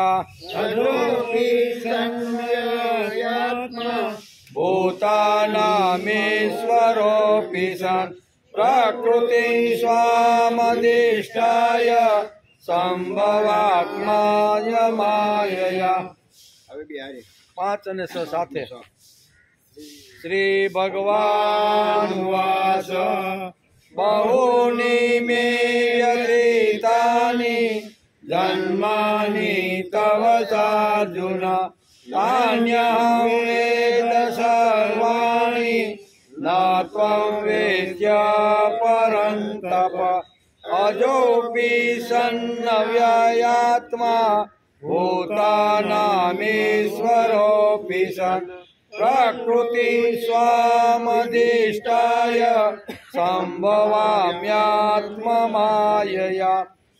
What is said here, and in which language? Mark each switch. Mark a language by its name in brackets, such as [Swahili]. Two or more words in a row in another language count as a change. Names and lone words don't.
[Sanskrit] अजोऽपि सन्व्ययात्मा भूतानामीश्वरोऽपि सन् प्रकृतिं स्वामधिष्ठाय सम्भवात्मायमायया [Gujarati] पांच અને છ સાથે [Sanskrit] श्री भगवानुवाच बहूनि मे व्यतीतानि जन्मानि तव चार्जुन तान्यहं वेद सर्वाणि न त्वं वेत्य અજોપી સન્નવ્યયાત્મા ભૂતાનામીશ્વરોऽપી સन् પ્રકૃતિ સ્વામધિષ્ઠાય સંભવામ્યાત્મમાયયા